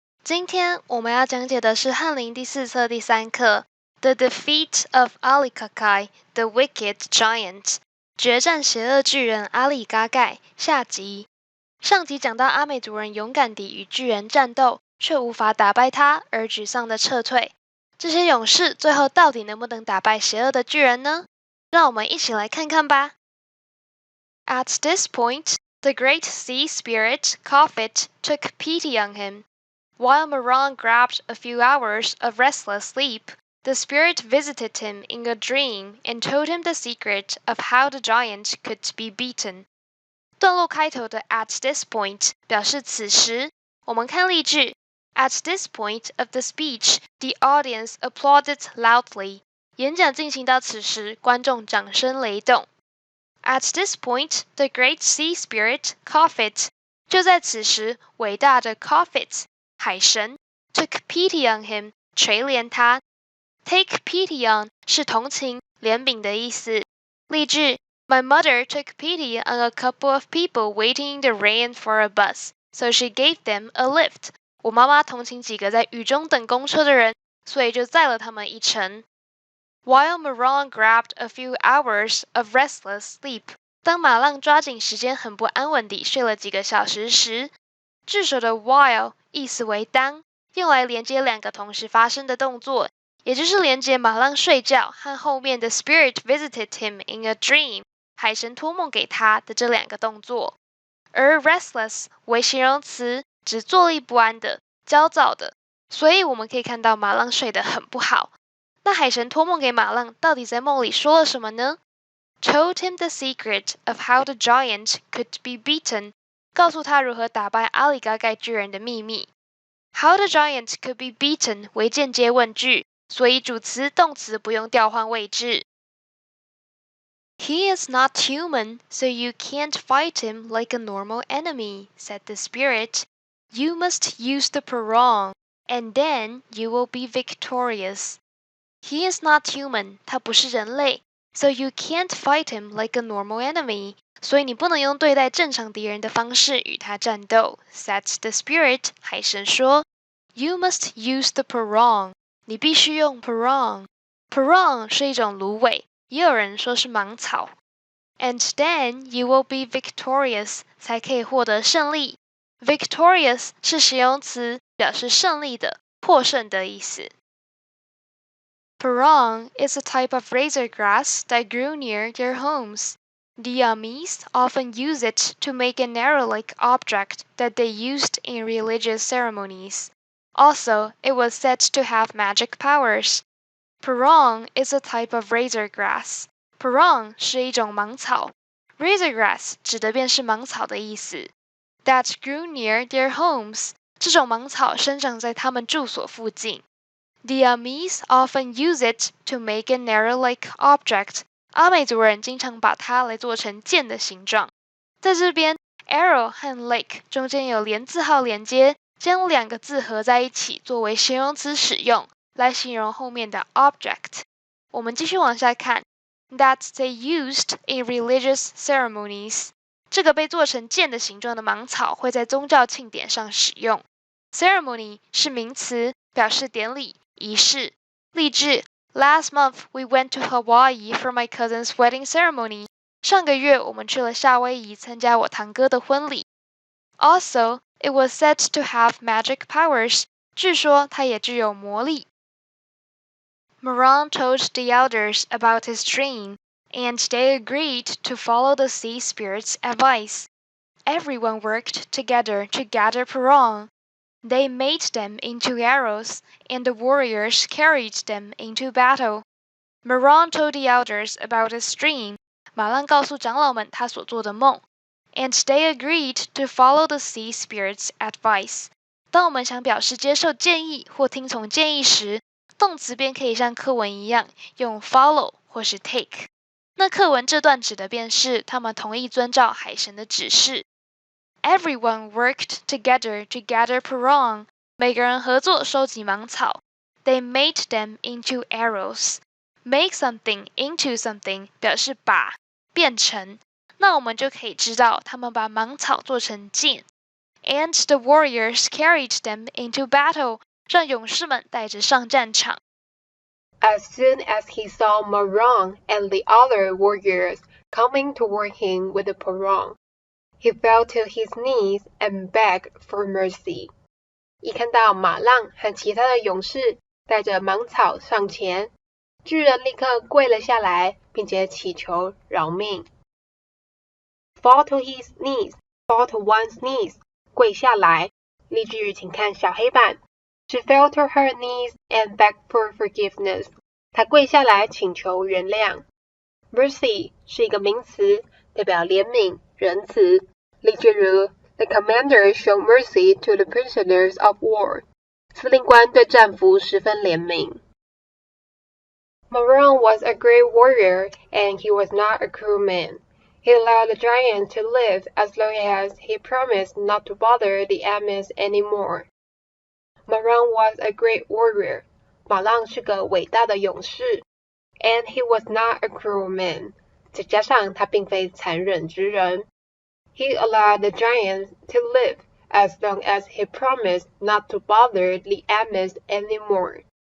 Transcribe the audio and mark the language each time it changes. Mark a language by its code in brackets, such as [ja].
[zh] 今天我们要讲解的是翰林第4册第3课《The Defeat of Alikakay, the Wicked Giant》决战邪恶巨人阿里噶盖下集。上集讲到阿美族人勇敢地与巨人战斗，却无法打败他，而沮丧地撤退。这些勇士最后到底能不能打败邪恶的巨人呢？让我们一起来看看吧。 [en] At this point, the great sea spirit, Kofit, took pity on him. While Moran grabbed a few hours of restless sleep, the spirit visited him in a dream and told him the secret of how the giant could be beaten. [zh] 段落开头的 [en] at this point [zh] 表示此时。我们看例句 [en] At this point of the speech, the audience applauded loudly. [zh] 演讲进行到此时，观众掌声雷动。 [en] At this point, the great sea spirit, Kofit, [zh] 就在此时，伟大的 [en] Kofit, 海神 took pity on him, [zh] 垂怜他。 [en] Take pity on [zh] 是同情、怜悯的意思。例句 [en] My mother took pity on a couple of people waiting in the rain for a bus, so she gave them a lift. [zh] 我妈妈同情几个在雨中等公车的人，所以就载了他们一程。 [en] While Moran grabbed a few hours of restless sleep, [zh] 当马浪抓紧时间很不安稳地睡了几个小时时，句首的 while 意思为当，用来连接两个同时发生的动作，也就是连接马浪睡觉和后面的 [en] spirit visited him in a dream, [zh] 海神托梦给他的这两个动作。而 restless 为形容词，指坐立不安的、焦躁的，所以我们可以看到马浪睡得很不好。那海神托梦给马浪，到底在梦里说了什么呢？ [en] Told him the secret of how the giant could be beaten. [zh] 告诉他如何打败阿里噶盖巨人的秘密。 [en] How the giant could be beaten [zh] 为间接问句，所以主词、动词不用调换位置。 [en] He is not human, so you can't fight him like a normal enemy, said the spirit. You must use the parang, and then you will be victorious. He is not human, [zh] 他不是人类 [en] so you can't fight him like a normal enemy, [zh] 所以你不能用对待正常敌人的方式与他战斗 [en] said the spirit, [zh] 海神说 [en] You must use the parang, [zh] 你必须用 [en] parang. [zh] Parang 是一种芦苇，也有人说是芒草。 [en] And then you will be victorious, [zh] 才可以获得胜利。 Victorious 是形容词，表示胜利的、获胜的意思。 [en] Parang is a type of razor grass that grew near their homes. The Amis often use it to make an arrow-like object that they used in religious ceremonies. Also, it was said to have magic powers. Parang is a type of razor grass. [zh] Parang 是一种芒草。Razor grass 指的便是芒草的意思。 [en] That grew near their homes. [zh] 这种芒草生长在他们住所附近。 [en] The Amis often use it to make an arrow-like object. [zh] 阿美族人经常把它来做成剑的形状。在这边 arrow 和 lake 中间有连字号连接，将两个字合在一起作为形容词使用，来形容后面的 object。我们继续往下看 [en] That they used in religious ceremonies. [zh] 这个被做成剑的形状的芒草会在宗教庆典上使用。 Ceremony 是名词，表示典礼、仪式。例句 [en] Last month we went to Hawaii for my cousin's wedding ceremony. [zh] 上个月我们去了夏威夷参加我堂哥的婚礼。 [en] Also, it was said to have magic powers. [zh] 据说它也具有魔力。 [en] Moran told the elders about his dream, and they agreed to follow the sea spirit's advice. Everyone worked together to gather parang. They made them into arrows, and the warriors carried them into battle. Moran told the elders about his dream. [zh] 马浪告诉长老们他所做的梦。 [en] And they agreed to follow the sea spirit's advice. [zh] 当我们想表示接受建议或听从建议时，动词便可以像课文一样用 follow 或是 take。那课文这段指的便是他们同意遵照海神的指示。 [en] Everyone worked together to gather parang. [zh] 每个人合作收集芒草。 [en] They made them into arrows. Make something into something [zh] 表示把、变成。那我们就可以知道他们把芒草做成剑。 [en] and the warriors carried them into battle. [zh] 让勇士们带着上战场。 [en] As soon as he saw Marang and the other warriors coming toward him with the parang, he fell to his knees and begged for mercy. [zh] 一看到马浪和其他的勇士带着芒草上前，巨人立刻跪了下来，并且祈求饶命。 [en] Fall to his knees, fall to one's knees, [zh] 跪下来。例句请看小黑板。 [en] She fell to her knees and begged for forgiveness. [zh] 她跪下来请求原谅。 Mercy 是一个名词，代表怜悯、仁慈。例句如 [en] The commander showed mercy to the prisoners of war. [zh] 司令官对战俘十分怜悯。 [en] Marang was a great warrior, and he was not a cruel man. He allowed the giant to live as long as he promised not to bother the Amis anymore. Marang was a great warrior. [zh] 马浪是个伟大的勇士。 [en] And he was not a cruel man. [zh] 再加上他并非残忍之人。 [en] He allowed the giant to live as long as he promised not to bother the Amis anymore.